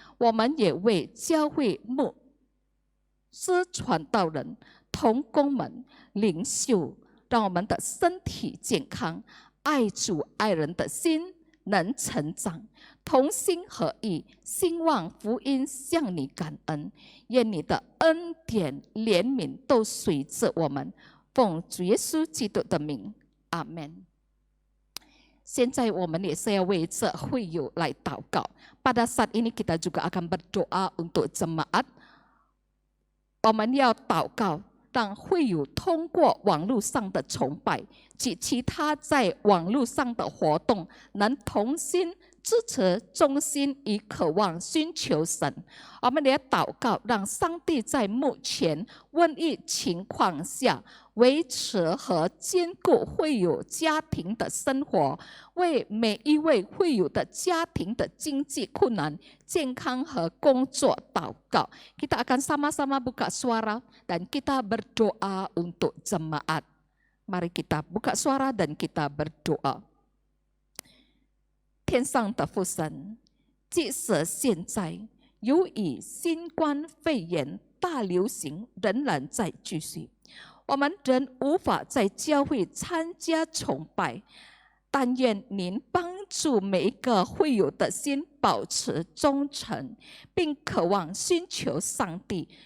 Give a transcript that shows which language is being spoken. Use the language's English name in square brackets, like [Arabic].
[Chinese] 我们也为教会牧 是传道人、同工们、领袖，让我们的身体健康，爱主爱人的心能成长，同心合意，兴旺福音向你感恩。愿你的恩典、怜悯都随着我们，奉主耶稣基督的名，阿门。现在我们也是要为这会友来祷告。 [Indonesian] Pada saat ini kita juga akan berdoa untuk jemaat. [Chinese] 我们要祷告，让会友通过网络上的崇拜及其他在网络上的活动，能同心支持、忠心与渴望寻求神。我们也祷告，让上帝在目前瘟疫情况下维持和兼顾会友家庭的生活，为每一位会友的家庭的经济困难、健康和工作祷告。 [Indonesian] Kita akan sama-sama buka suara dan kita berdoa untuk jemaat. Mari kita buka suara dan kita berdoa. [Chinese] 天上的父神，即使现在由于新冠肺炎大流行仍然在继续，我们仍无法在教会参加崇拜，但愿您帮助每一个会友的心保持忠诚，并渴望寻求上帝。